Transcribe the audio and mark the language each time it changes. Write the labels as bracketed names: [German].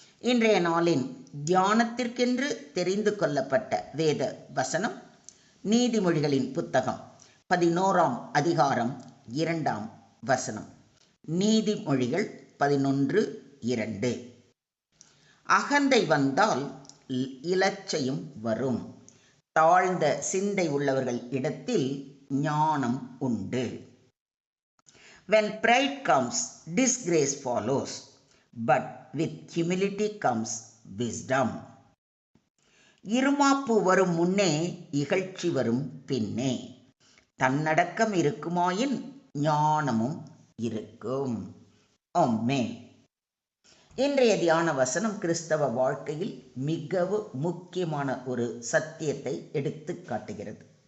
[Tamil] இன்றைய நாளின் தியானத்திற்கென்று தெரிந்து கொள்ளப்பட்ட வேத வசனம் நீதிமொழிகளின் புத்தகம் 11ஆம் அதிகாரம் 2ஆம் வசனம். நீதிமொழிகள் 11:2. அகந்தை வந்தால் இலச்சையும் வரும், தாழ்ந்த சிந்தை உள்ளவர்கள் இடத்தில் ஞானம் உண்டு. [English] When pride comes, disgrace follows, but with humility comes wisdom. [Tamil] இருமாப்பு வரும் முன்னே இகழ்ச்சி வரும் பின்னே, தன்னடக்கம் இருக்குமாயின் ஞானமும் இருக்கும். ஆமென். இன்றைய தியான வசனம் கிறிஸ்தவ வாழ்க்கையில் மிகவும் முக்கியமான ஒரு சத்தியத்தை எடுத்து காட்டுகிறது.